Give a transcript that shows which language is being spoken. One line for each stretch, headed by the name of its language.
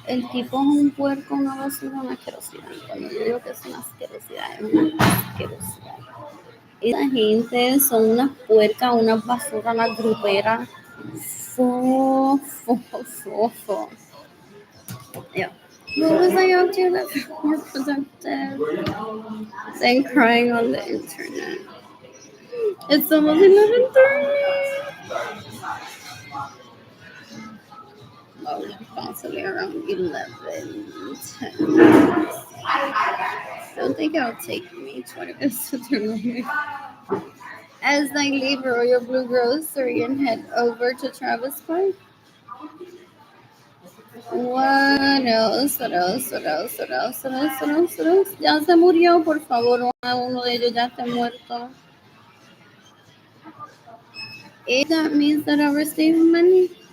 Spanish: El tipo es un puerco, una basura, una asquerosidad. Cuando yo digo que es una asquerosidad, es una asquerosidad. Esa gente son unas puercas, unas basuras, unas gruperas. Fo, fo, fo, fo. Yeah.
English: What was I up to that's more productive than crying on the internet? It's almost 11:30. Oh, possibly around 11:10. I don't think it'll take me 20 minutes to turn on. As I leave Royal Blue Grocery and head over to Travis Park. What else? What else? What else? What else? What else? What else? What else?
Spanish: Ya se murió, por favor. Uno de ellos ya está muerto.
English: If that means that I receive money.